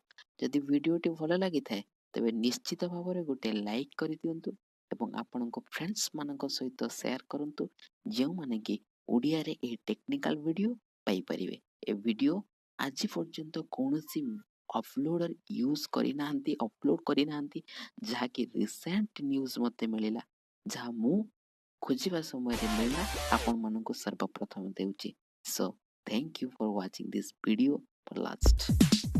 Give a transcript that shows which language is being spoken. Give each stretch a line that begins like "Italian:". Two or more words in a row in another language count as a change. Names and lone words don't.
Odia: ଯଦି ଭିଡିଓଟି ଭଲ ଲାଗି ଥାଏ ତେବେ ନିଶ୍ଚିତ ଭାବରେ ଗୋଟେ लाइक କରି ଦିଅନ୍ତୁ ଏବଂ ଆପଣଙ୍କ फ्रेंड्स ମାନଙ୍କ ସହିତ शेयर କରନ୍ତୁ ଯେଉଁ ମାନେ କି ଓଡ଼ିଆ ରେ ଏ
English: technical video
Odia: ପାଇ ପାରିବେ। ଏ ଭିଡିଓ ଆଜି ପର୍ଯ୍ୟନ୍ତ କୋଉସି
English: uploader use
Odia: କରି ନାହାନ୍ତି अपलोड କରି ନାହାନ୍ତି ଯାହା କି
English: recent news
Odia: ମତେ ମିଳିଲା ଯାହା ମୁଁ ଖୋଜିବା ସମୟ ରେ ମିଳିଲା ଆପଣ ମାନଙ୍କୁ ସର୍ବପ୍ରଥମ ଦେଉଛି।
English: So thank you for watching this video for last